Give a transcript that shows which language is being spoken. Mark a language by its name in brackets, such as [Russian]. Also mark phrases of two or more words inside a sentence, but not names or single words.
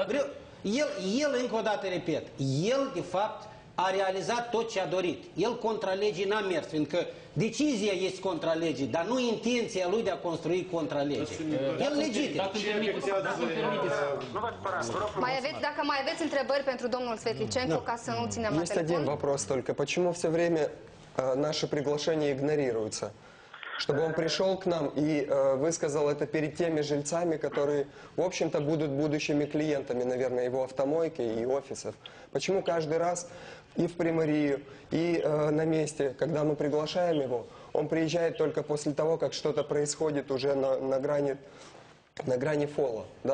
[Romanian] El, încă o dată repet, el de fapt a realizat tot ce a dorit. El contra legii n-a mers, fiindcă decizia este contra legii, dar nu intenția lui de a construi contra legii. El legitim. Dacă mai aveți întrebări pentru domnul Svetlicenco, ca să nu ținem la [Russian] Есть [Romanian] telefon. [Russian] один вопрос только. Почему все время наши приглашения игнорируются? Чтобы он пришел к нам и высказал это перед теми жильцами, которые, в общем-то, будут будущими клиентами, наверное, его автомойки и офисов. Почему каждый раз и в примарию, и на месте, когда мы приглашаем его, он приезжает только после того, как что-то происходит уже на грани фола, да?